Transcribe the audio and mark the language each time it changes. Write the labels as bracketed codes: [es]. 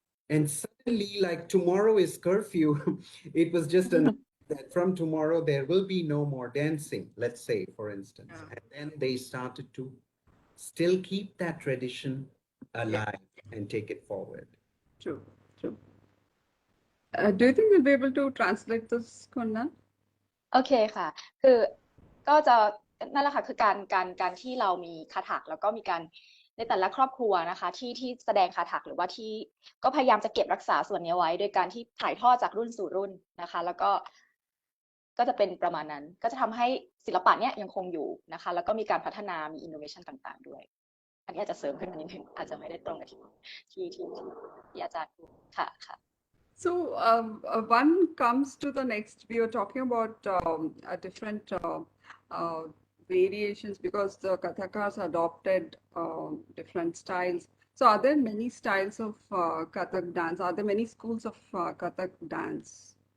[en] And suddenly, like tomorrow is curfew, it was just announced that from tomorrow there will be no more dancing, let's say, for instance. Yeah. And then they started to still keep that tradition alive and take it forward. True, true. Do you think we'll be able to translate this, Kunal? [th] โอเคค่ะ คือก็จะนั่นแหละค่ะคือการที่เรามีคาถากแล้วก็มีการในแต่ละครอบครัวนะคะที่แสดงคาถากหรือว่าที่ก็พยายามจะเก็บรักษาส่วนนี้ไว้โดยการที่ถ่ายทอดจากรุ่นสู่รุ่นนะคะแล้วก็จะเป็นประมาณนั้นก็จะทำให้ศิลปะเนี้ยยังคงอยู่นะคะแล้วก็มีการพัฒนามีอินโนเวชันต่างๆด้วยอันนี้อาจจะเสริมขึ้นมานิดนึงอาจจะไม่ได้ตรงกับที่อาจารย์พูดค่ะ [en] So one comes to the next. We are talking about different variations because the Kathakas adopted different styles. So are there many styles of Kathak dance? Are there many schools of Kathak dance?